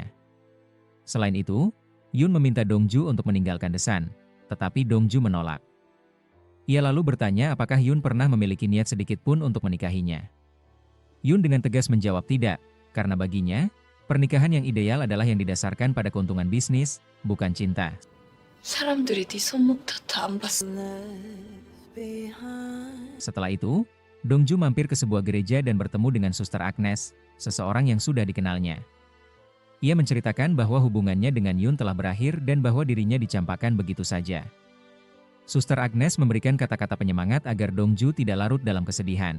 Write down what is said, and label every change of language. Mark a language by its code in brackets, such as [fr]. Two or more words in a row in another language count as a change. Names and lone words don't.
[id] Selain itu, Yoon meminta Dongju untuk meninggalkan Desan, tetapi Dongju menolak. Ia lalu bertanya apakah Yoon pernah memiliki niat sedikit pun untuk menikahinya. Yoon dengan tegas menjawab tidak, karena baginya, pernikahan yang ideal adalah yang didasarkan pada keuntungan bisnis, bukan cinta. [ko] 사람들이 네 손목부터 안 봤어. behind. [id] Setelah itu, Dongju mampir ke sebuah gereja dan bertemu dengan Suster Agnes, seseorang yang sudah dikenalnya. Ia menceritakan bahwa hubungannya dengan Yun telah berakhir dan bahwa dirinya dicampakkan begitu saja. Suster Agnes memberikan kata-kata penyemangat agar Dongju tidak larut dalam kesedihan.